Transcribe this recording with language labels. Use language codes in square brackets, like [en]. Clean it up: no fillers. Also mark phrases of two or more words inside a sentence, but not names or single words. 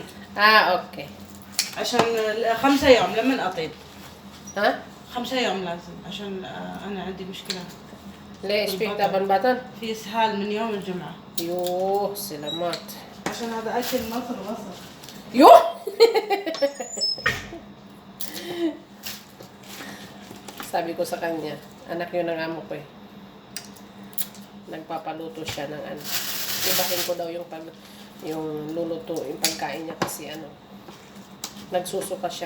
[ar] اوكي. عشان 5 يوم لمن أطيب. ها؟ 5 يوم لازم عشان أنا عندي مشكلة. ليش فيك تبن بطن؟ في إسهال من يوم الجمعة. يوه سلامات. عشان هذا أكل مصر مصر. يوه. [tl] Sabi ko sa kanya, anak yun ng amo ko eh. Nagpapaluto siya ng ibahin ko daw yung luluto, yung pagkain niya kasi nagsusuka siya.